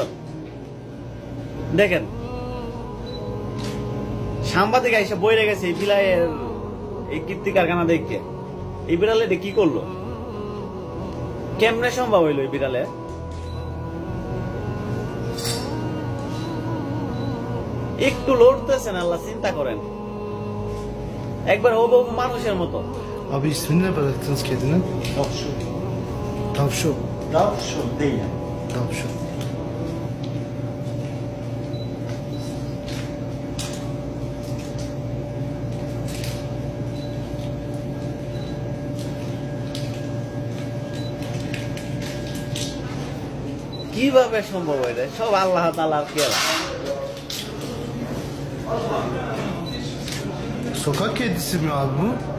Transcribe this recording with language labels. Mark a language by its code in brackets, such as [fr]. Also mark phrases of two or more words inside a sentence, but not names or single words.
[bn] দেখেন সাংবাদিক এসে বইরে গেছে এই বিড়ালের এই কীর্তি কারখানা দেখে। এই বিড়ালে কি করলো, কেমনে সম্ভব হইলো এই বিড়ালে? একটু লড়তেছেন, আল্লাহ চিন্তা করেন, একবার ও মানুষের মতো। [tr] Abi ismini ne bıraktınız kedinin? Tavşu. Tavşu. Tavşu değil. Tavşu. [bn] কিভাবে সম্ভব এটা? সব আল্লাহ তাআলার খেলা। [tr] Sokak kedisi mi abi bu?